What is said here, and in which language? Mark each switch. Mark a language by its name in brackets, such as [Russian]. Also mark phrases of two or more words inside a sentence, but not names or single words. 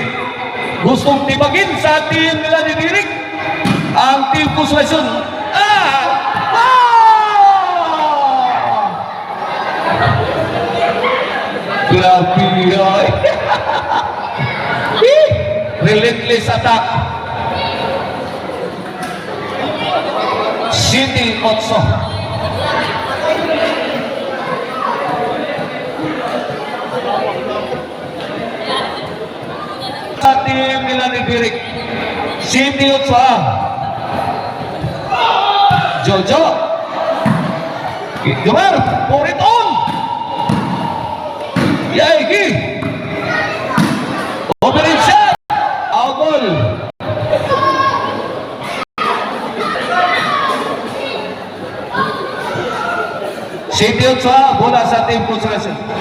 [Filipino] Gustong tibagin sa team nila ni Direk. Ang team Consolacion. Grabe ay. [English] Relentless attack. [Filipino] City Otso. Sa team nila ni Direk. City Otso. Jojo. Jomar, [English] pour it on. Yaigi. Opening shot. Out ball. [Filipino] City Otso, bola sa Team Consolacion.